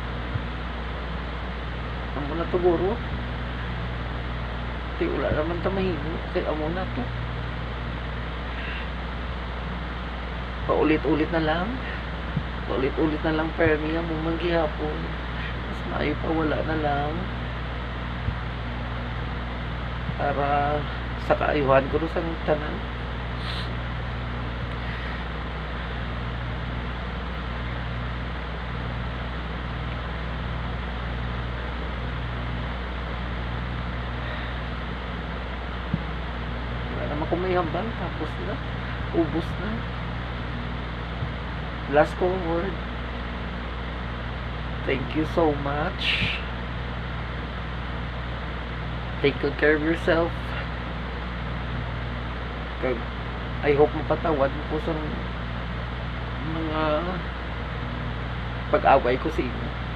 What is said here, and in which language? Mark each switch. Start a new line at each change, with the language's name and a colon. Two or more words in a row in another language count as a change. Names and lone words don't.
Hiligaynon: Amo na to guro. Di wala naman ta mahimo kay amo na to.
Filipino: Paulit-ulit na lang.
Hiligaynon: Paulit-ulit na lang permi amo manggihapon. Mas maayo pa wala na lang. para sa kaayuhan ko sa tanan. Wala naman kung may hambal, tapos na, ubos na.
English: Last ko word, thank you so much. Take good care of yourself. I hope
Filipino: mapatawad mo po sa mga pag-away ko sa inyo.